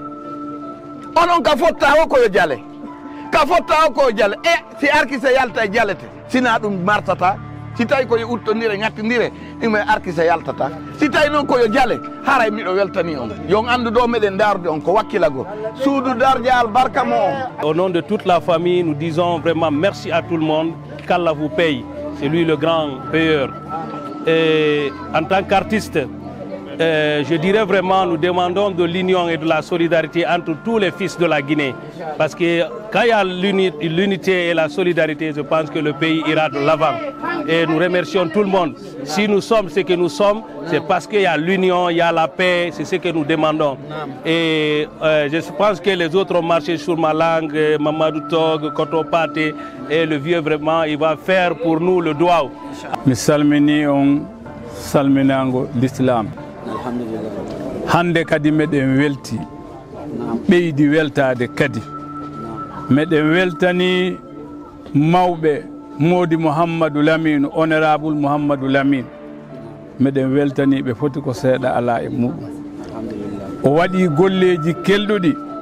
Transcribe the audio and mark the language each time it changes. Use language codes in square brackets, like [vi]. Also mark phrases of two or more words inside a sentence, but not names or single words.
[ff] onon ka fotta o koyo jale ka fotta o koyo jale e si arkise yalta e jalete sina ɗum martata si tawi koye uttodire ŋattidire ɗum e arkise yaltata si tawi noon koyo jale haray miɗo weltani on yon andu ɗo meɗen darude on ko wakkilago suudu dardial barka mo on. [fr] Au nom de toute la famille, nous disons vraiment merci à tout le monde, qu'Allah vous paye, c'est lui le grand payeur. Et en tant qu'artiste, je dirais vraiment, nous demandons de l'union et de la solidarité entre tous les fils de la Guinée. Parce que quand il y a l'unité et la solidarité, je pense que le pays ira de l'avant. Et nous remercions tout le monde. Si nous sommes ce que nous sommes, c'est parce qu'il y a l'union, il y a la paix, c'est ce que nous demandons. Et je pense que les autres ont marché sur ma langue, Mamadou Tog, Koto Pate, et le vieux vraiment, il va faire pour nous le doigt. [ff] Mi salmini on salminango l'islam. Hande kadi meɗen welti ɓeydi weltade kadi meɗen weltani mawɓe Modi Mouhammadou Lamine honorable Mouhammadou Lamine meɗen weltani ɓe foti ko seeɗa ala e muɗum o waɗi golleji kelɗuɗi